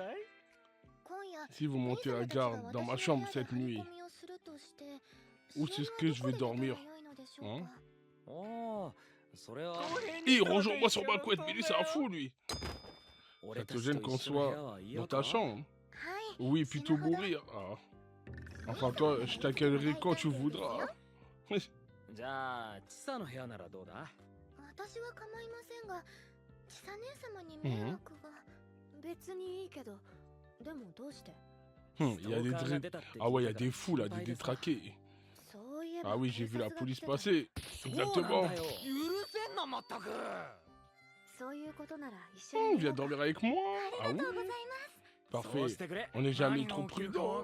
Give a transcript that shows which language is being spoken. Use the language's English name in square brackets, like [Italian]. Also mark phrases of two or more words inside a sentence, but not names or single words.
[French] Si vous montez la garde dans ma chambre cette nuit, où c'est que je vais dormir? Hein? Rejoins-moi sur ma couette, mais lui c'est un fou lui. Ça te gêne qu'on soit dans ta chambre? Oui, plutôt mourir. Ah. Enfin toi, je t'accueillerai quand tu voudras. [Japanese] じゃあ、チサの部屋ならどうだ？私は構いませんが、千佐姉様に迷惑が。別にいいけど、でもどうして？ [French] Il y a des Ah ouais, il y a des fous là, des détraqués. Ah oui, j'ai vu la police passer. Exactement. Viens dormir avec moi. Ah oui. Parfait. On n'est jamais trop prudent.